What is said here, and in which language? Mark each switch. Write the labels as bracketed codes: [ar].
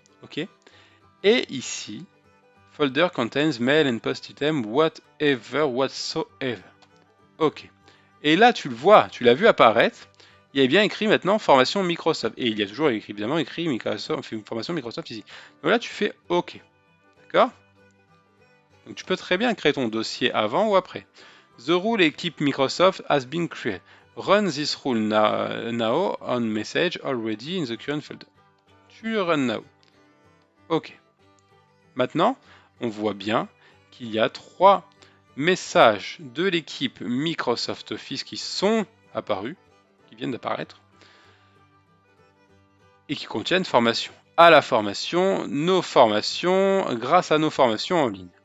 [fr] Ok. Et ici, [en] folder contains mail and post item, whatever, whatsoever. [fr] Ok. Et là, tu le vois, tu l'as vu apparaître. il y a bien écrit maintenant formation Microsoft. Et il y a toujours évidemment écrit Microsoft, formation Microsoft ici. Donc là, tu fais OK. D'accord? Donc tu peux très bien créer ton dossier avant ou après. [en] The rule equip Microsoft has been created. Run this rule now on message already in the current folder. [fr] Tu run now. OK. Maintenant, on voit bien qu'il y a 3 messages de l'équipe Microsoft Office qui sont apparus, qui viennent d'apparaître, et qui contiennent formation. À la formation, nos formations, grâce à nos formations en ligne.